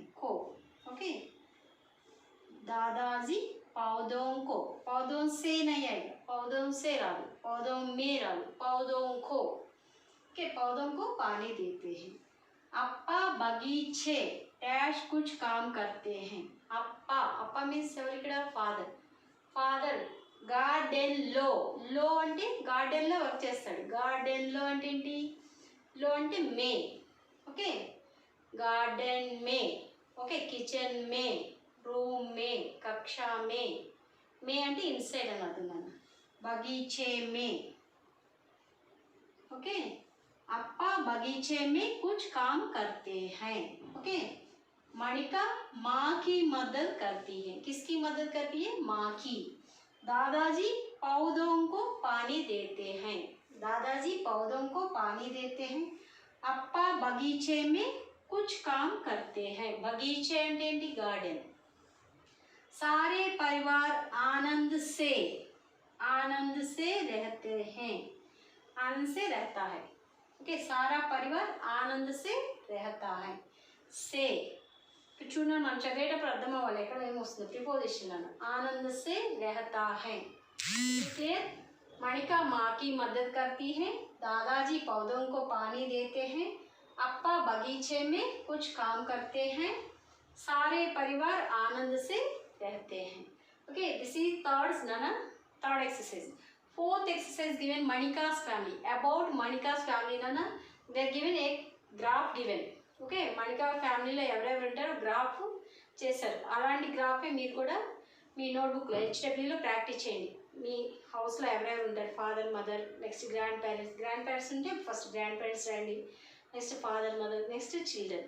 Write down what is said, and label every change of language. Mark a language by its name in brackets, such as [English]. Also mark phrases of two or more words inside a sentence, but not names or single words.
[Hindi] को ओके, दादाजी पौधों को. पौधों से नहीं आएगा, पौधों से रालू, पौधों में रालू, पौधों को. ओके, पौधों को पानी देते हैं. अप्पा बगीचे डैश कुछ काम करते हैं. [Telugu] अप्पा अप्पा मीन्स ఎవరు ఇక్కడ ఫాదర్. ఫాదర్ గార్డెన్లో. లో అంటే గార్డెన్లో వర్క్ చేస్తాడు. గార్డెన్లో అంటే ఏంటి? లో అంటే మే. ఓకే, గార్డెన్ మే. [Hindi] ओके, किचन में, रूम में, कक्षा में. [Telugu] మే అంటే ఇన్సైడ్ అని అర్థం అన్న. [Hindi] बगीचे में. ఓకే, అప్పా बगीचे में कुछ काम करते हैं. ओके, मणिका माँ की मदद करती है. किसकी मदद करती है? माँ की. दादाजी पौधों को पानी देते हैं. दादाजी पौधों को पानी देते हैं. अप्पा बगीचे में कुछ काम करते हैं. [Telugu] बगीचे అంటే गार्डन. [Hindi] सारे परिवार आनंद से रहते हैं. आनंद से रहता है. ओके, सारा परिवार आनंद से रहता है. [Telugu] से చూడండి, మనం చదివేటప్పుడు అర్థం అవ్వాలి ఎక్కడ ఏమొస్తుంది ప్రిపోజిషన్ అని. [Hindi] आनंद से रहता है. इसलिए मणिका माँ की मदद करती है. दादाजी पौधों को पानी देते हैं. अप्पा बगीचे में कुछ काम करते हैं. सारे परिवार आनंद से रहते हैं. [English] Okay, this is third exercise. Fourth exercise given Manika's family. About Manika's family nana, they are given a graph given. [Telugu] ఓకే, మణికా ఫ్యామిలీలో ఎవరెవరు ఉంటారో గ్రాఫ్ చేశారు. అలాంటి గ్రాఫే మీరు కూడా మీ నోట్బుక్లో హెచ్డబ్ల్యూలో ప్రాక్టీస్ చేయండి. మీ హౌస్లో ఎవరెవరు ఉంటారు, [English] father mother, next grand parents [Telugu] ఉంటే [English] first grand parents [Telugu] రండి, [English] next father mother, next children.